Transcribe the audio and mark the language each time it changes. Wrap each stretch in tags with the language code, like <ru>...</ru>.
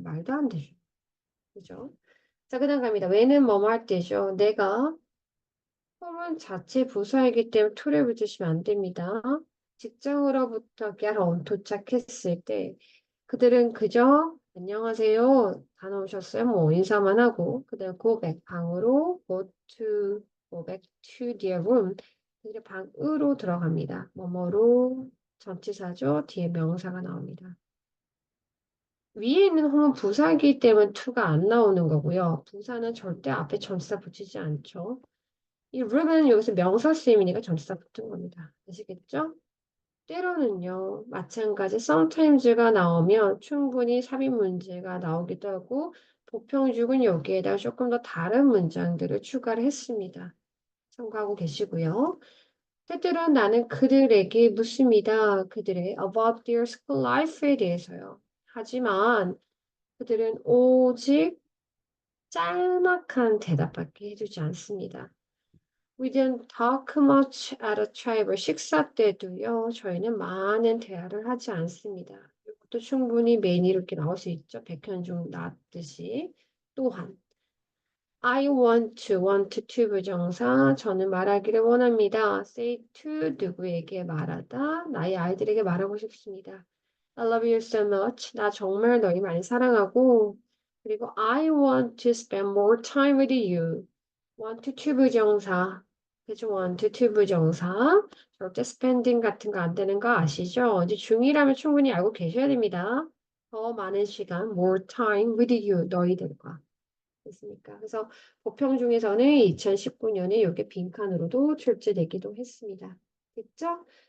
<ko>말도 안 되죠. 그죠? 자, 그 다음 갑니다. 왜는 뭐뭐 할 때죠. 내가 홈은 자체 부사이기 때문에 툴을 붙이시면 안 됩니다. 직장으로부터 깨러 도착했을 때 그들은 그저 안녕하세요. 다녀오셨어요? 뭐 인사만 하고 그다음 go back 방으로</ko> <en>go back to their room.</en> <ko>그들의 방으로 들어갑니다. 뭐뭐로 전치사죠. 뒤에 명사가 나옵니다. 위에 있는 홈은 부사이기 때문에 to가 안 나오는 거고요. 부사는 절대 앞에 전치사 붙이지 않죠. 이 room은 여기서 명사 쓰임이니까 전치사 붙은 겁니다. 아시겠죠? 때로는요, 마찬가지 sometimes가 나오면 충분히 삽입 문제가 나오기도 하고, 보평죽은 여기에다 조금 더 다른 문장들을 추가를 했습니다. 참고하고 계시고요. 때때로 나는 그들에게 묻습니다. 그들의</ko> <en>about their school life</en> <ko>에 대해서요. 하지만 그들은 오직 짤막한 대답밖에 해주지 않습니다.</ko> <en>We didn't talk much at a table.</en> <ko>식사 때도요, 저희는 많은 대화를 하지 않습니다. 이것도 충분히 메뉴로 이렇게 나올 수 있죠. 백현중 나왔듯이. 또한, want to 부정사. 저는 말하기를 원합니다. say to 누구에게 말하다. 나의 아이들에게 말하고 싶습니다.</ko> <en>I love you so much.</en> <ko>나 정말 너희 많이 사랑하고. 그리고</ko> <en>I want to spend more time with you.</en> <ko>want to 부정사. 그죠? want to 부정사. 절대 spending 같은 거 안 되는 거 아시죠? 이제 중1라면 충분히 알고 계셔야 됩니다. 더 많은 시간,</ko> <en>more time with you,</en> <ko>너희들과. 됐습니까? 그래서 보평 중에서는 2019년에 이게 빈칸으로도 출제되기도 했습니다. 됐죠?</ko>